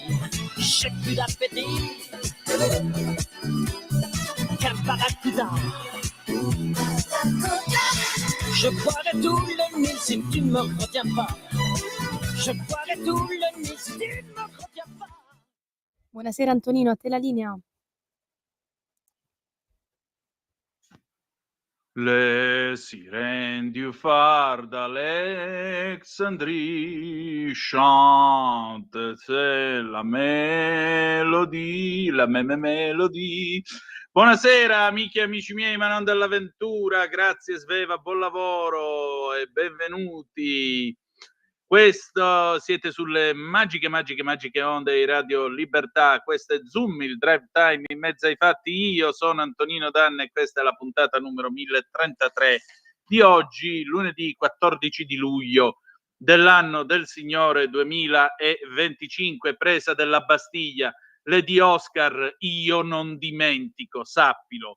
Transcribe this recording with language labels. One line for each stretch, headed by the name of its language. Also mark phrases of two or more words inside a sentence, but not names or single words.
French: J'ai plus d'appétit qu'un barracuda. Je boirai tout le Nil si tu ne me retiens pas. Je boirai tout le Nil si tu ne me retiens pas.
Italian: Buonasera Antonino, a te la linea.
French: Le sirènes du phare d'Alexandrie chantent, c'est la mélodie, la mélodie.
Italian: Buonasera amiche e amici miei, ma non dell'avventura, grazie Sveva, buon lavoro e benvenuti. Questo siete sulle magiche onde di Radio Libertà. Questo è Zoom, il drive time in mezzo ai fatti. Io sono Antonino Danna e questa è la puntata numero 1033 di oggi, lunedì 14 di luglio dell'anno del Signore 2025, presa della Bastiglia, Lady Oscar, io non dimentico, sappilo.